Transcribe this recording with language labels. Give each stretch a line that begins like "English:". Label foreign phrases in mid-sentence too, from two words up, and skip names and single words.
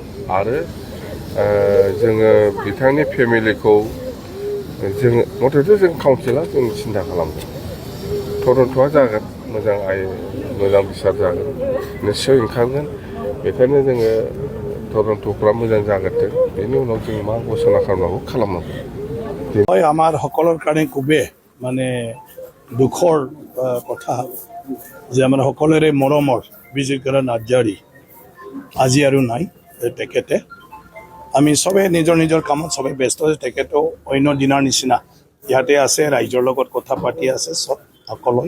Bodo: आरो जोङो बिथांनि फेमिलिखौ जोङो मथथे जों काउन्सिला जों सिन्था खालामगोन, तदन्तआ जागोन, मोजां बिसार जागोन, निस्सय ओंखारगोन। बेखायनो जोङो तदन्तफ्रा मोजां जागोरथों, बेनि उनाव जों मा घोषणा खालामनांगौ खालामनांगौ।
Assamese: হয় আমাৰ সকলৰ কাৰণে খুবেই মানে দুখৰ কথা যে আমাৰ সকলোৰে মৰমৰ বিজয়কৰা নাৰ্জাৰী আজি আৰু নাই। তেখেতে আমি চবে নিজৰ নিজৰ কামত চবে ব্যস্ত আছে। তেখেতেও অন্য দিনৰ নিচিনা ইয়াতে আছে, ৰাইজৰ লগত কথা পাতি আছে চব সকলোৱে।